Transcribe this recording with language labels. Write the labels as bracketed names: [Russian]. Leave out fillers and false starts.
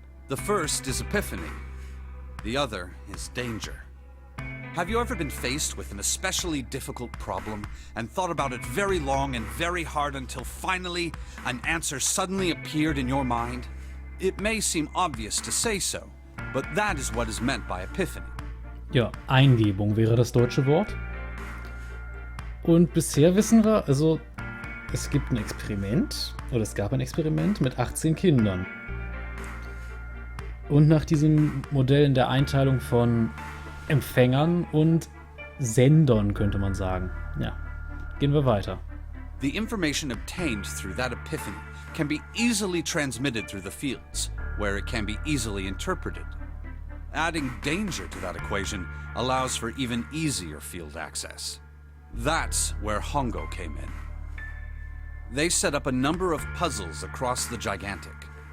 [English] The first is epiphany. The other is danger. Have you ever been faced with an especially difficult problem and thought about it very long and very hard until finally an answer suddenly appeared in your mind? It may seem obvious to say so, but that is what is meant by epiphany. [German] Ja, Eingebung wäre das deutsche Wort. Und bisher wissen wir, also es gibt ein Experiment, oder es gab ein Experiment mit 18 Kindern. Und nach diesem Modell in der Einteilung von Empfängern und Sendern, könnte man sagen. Ja, gehen wir weiter. [English] The information obtained through that epiphany can be easily transmitted through the fields, where it can be easily interpreted. Adding danger to that equation allows for even easier field access. That's where Hongo came in. They set up a number of puzzles across the Gigantic.